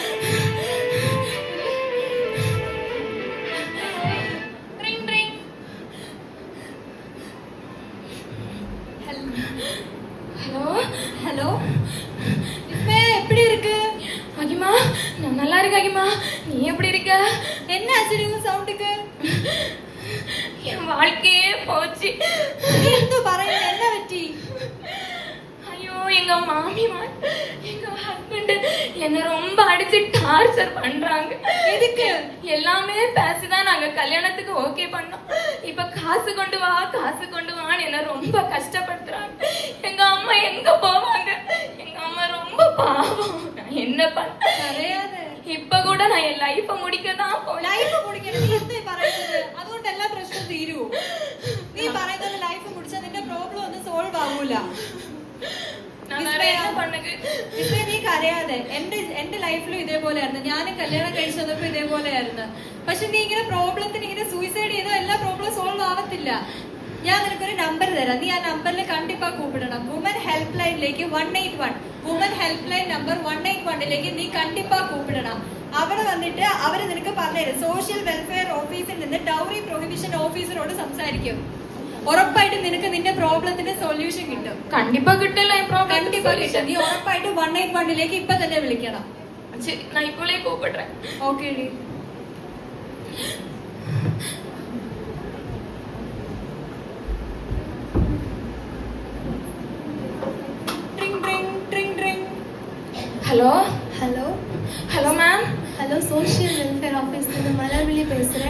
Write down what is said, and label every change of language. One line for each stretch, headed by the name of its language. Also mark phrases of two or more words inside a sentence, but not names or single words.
Tamil: ஹலோ ஹலோ விஸ்மயா, எப்படி இருக்கு? அகிமா, நான் நல்லா இருக்கேன் அகிமா, நீ எப்படி இருக்க? என்ன ஆச்சு உங்க சவுண்டுக்கு? என் வாழ்க்கையே போச்சு.
Malayalam: എന്തു പറയുന്നു? என்ன പറ്റി?
Tamil: ஐயோ, எங்க மாமிமார் எங்க ஹஸ்பண்ட் என்ன ரொம்ப அடிச்சு டார்ச்சர் பண்றாங்க. எதுக்கு? எல்லாமே பேசிதான் நாங்க கல்யாணத்துக்கு ஓகே பண்ணோம். இப்ப காசு கொண்டு வா காசு கொண்டு வான்னு என்ன ரொம்ப கஷ்டப்படுத்துறாங்க. எங்க அம்மா எங்க போவாங்க? எங்க அம்மா ரொம்ப பாவம். நான் என்ன
Malayalam: അറിയാതെ
Tamil: இப்ப கூட நான் என் லைஃப முடிக்கதான் போறேன்.
Malayalam: ലൈഫ് മുടിക്കണം. നീ എന്താ പറയുന്നത്? അതുകൊണ്ട് എല്ലാ പ്രശ്നവും തീരുവോ? നീ പറയുന്നത് ലൈഫ് മുടിച്ചാൽ നിന്റെ പ്രോബ്ലം ഒന്നും സോൾവ് ആവൂല.
Tamil: நான் வேற என்ன பண்ணுங்க?
Malayalam: നീ കരയാതെ. എന്റെ ലൈഫിലും ഇതേപോലെയായിരുന്നു. ഞാനും കല്യാണം കഴിച്ചു വന്നപ്പോ ഇതേപോലെയായിരുന്നു. പക്ഷെ നീ ഇങ്ങനെ പ്രോബ്ലത്തിന് ഇങ്ങനെ സൂയിസൈഡ് ചെയ്താൽ എല്ലാ പ്രോബ്ലം സോൾവ് ആവത്തില്ല. ഞാൻ നിനക്കൊരു നമ്പർ തരാം. നീ ആ നമ്പറിൽ
Tamil: கண்டிப்பா கூப்பிடணம்.
English: woman help
Malayalam: ലൈനിലേക്ക് 181
English: woman help line number
Malayalam: 181ലേക്ക് നീ
Tamil: கண்டிப்பா கூப்பிடணம்.
Malayalam: അവിടെ വന്നിട്ട് അവര് നിനക്ക് പറഞ്ഞുതരും.
English: social welfare
Malayalam: ഓഫീസിൽ നിന്ന്
English: dowry prohibition
Malayalam: ഓഫീസറോട് സംസാരിക്കും. ഉറപ്പായിട്ടും നിനക്ക് നിന്റെ പ്രോബ്ലത്തിന്റെ സൊല്യൂഷൻ കിട്ടും.
Tamil: கண்டிப்பா கிட்டல என் ப்ராப்ளம்
Malayalam: കണ്ടിപ്പാ കിട്ടും. നീ ഉറപ്പായിട്ടും 181ലേക്ക് ഇപ്പൊ തന്നെ വിളിക്കണം.
Tamil: சரி, நான் இப்போலே கூப்பிடுறேன்.
Malayalam: ഓക്കെ ഡി.
Tamil: ஹலோ ஹலோ ஹலோ மேம். ஹலோ,
English: social welfare
Tamil: ஆஃபீஸ்லேருந்து மலர்விழி பேசுகிறேன்.